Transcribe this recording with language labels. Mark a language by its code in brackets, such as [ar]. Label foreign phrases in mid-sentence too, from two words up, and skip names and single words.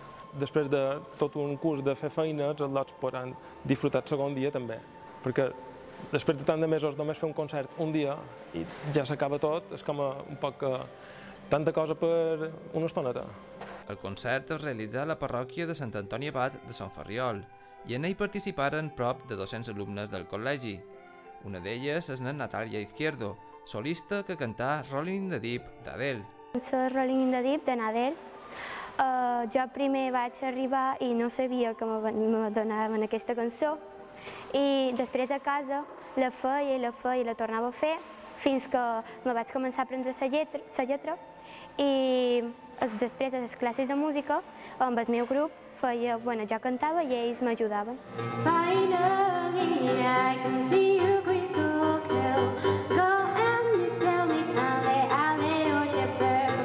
[ca] Després de tot un curs de fer feina, els al·lots podran disfrutar el segon dia també, perquè després de tant de mesos només fer un concert un dia i ja s'acaba tot, és com un poc tanta cosa per una estoneta. El concert es realitza a la parròquia de Sant Antoni Abat de Son Ferriol i en ell participaren prop de 200 alumnes del col·legi. Una d'elles és la Natàlia Izquierdo, solista que cantà Rolling in the Deep d'Adele. Soc Rolling in the Deep de Adele. Jo primer vaig arribar i no sabia que me donaven aquesta cançó i després a casa la feia i la tornava a fer fins que me vaig començar a aprendre la lletra i després de les classes de música amb el meu grup jo cantava i ells m'ajudaven. [en] Finally I can see you crystal clear. Go and tell me Ale, Ale, oh shepherd.